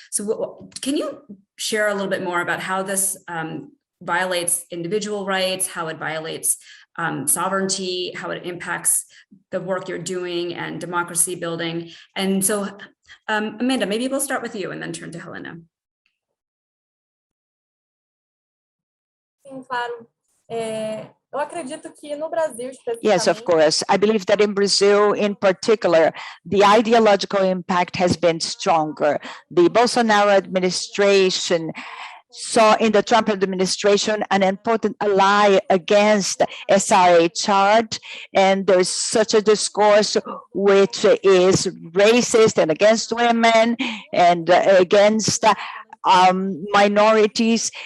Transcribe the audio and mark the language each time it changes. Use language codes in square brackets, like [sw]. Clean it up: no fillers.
[en] So can you share a little bit more about how this violates individual rights, how it violates sovereignty, how it impacts the work you're doing and democracy building? And so, Amanda, maybe we'll start with you and then turn to Helena. [pt] Sim, claro. Eu acredito que no Brasil, [en] Yes, of course. I believe that in Brazil, in particular, the ideological impact has been stronger. The Bolsonaro administration saw in the Trump administration an important ally against SRHR, and there's such a discourse which is racist and against women and against minorities.